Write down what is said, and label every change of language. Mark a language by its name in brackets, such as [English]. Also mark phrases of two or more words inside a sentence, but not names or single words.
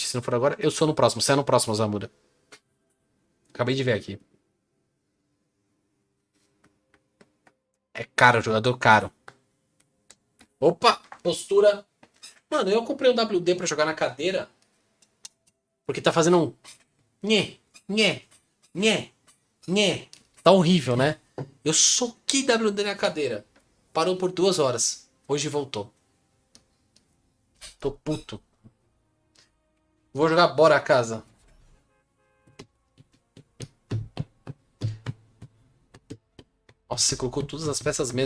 [Portuguese] Se não for agora, eu sou no próximo. Você é no próximo, Zamura. Acabei de ver aqui. É caro, jogador caro. Opa, postura. Mano, eu comprei um WD pra jogar na cadeira. Porque tá fazendo um. Nhê, nhê, nhê, nhê. Tá horrível, né? Eu soquei WD na cadeira. Parou por 2 horas. Hoje voltou. Tô puto. Vou jogar bora a casa. Nossa, você colocou todas as peças mesmo.